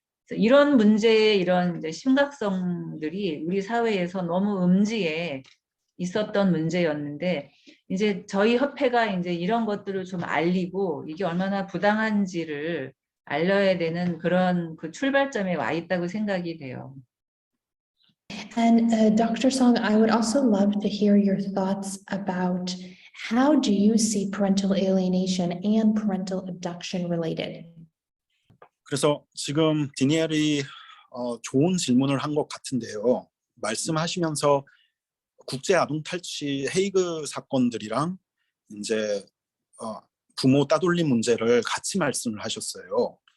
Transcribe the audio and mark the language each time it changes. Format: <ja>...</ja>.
<ko>이런 문제의 이런 이제 심각성들이 우리 사회에서 너무 음지에 있었던 문제였는데 이제 저희 협회가 이제 이런 것들을 좀 알리고 이게 얼마나 부당한지를 알려야 되는 그런 그 출발점에 와 있다고 생각이 돼요.</ko> <en>And Dr. Song, I would also love to hear your thoughts about how do you see parental alienation and parental abduction related?</en> <ko>그래서 지금 디니엘이 좋은 질문을 한 것 같은데요. 말씀하시면서 국제 아동 탈취 헤이그 사건들이랑 이제 부모 따돌림 문제를 같이 말씀을 하셨어요.</ko>